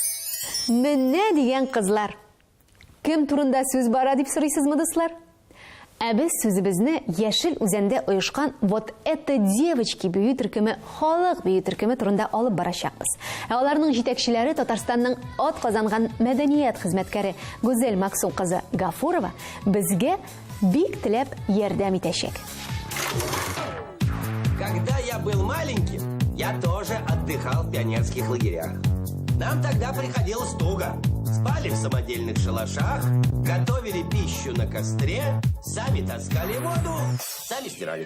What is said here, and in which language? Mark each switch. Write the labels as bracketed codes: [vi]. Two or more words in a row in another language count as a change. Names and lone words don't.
[tt] Менә дигән кызлар. Кем турында сүз бара дип сорыйсызмы, дуслар? Ә без сүзебезне Яшел үзәндә оешкан «Вот это девочки» бию төркеме, халык бию төркеме турында алып барачакбыз. Ә аларның җитәкчеләре Татарстанның ат казанган мәдәният хезмәткәре Гүзәл Максум кызы Гафурова безгә бик теләп ярдәм итәчәк. [ru] Когда я был маленьким, я тоже отдыхал в пионерских лагерях. Нам тогда приходилось туго. Спали в самодельных шалашах, готовили пищу на костре, сами таскали воду, сами стирали.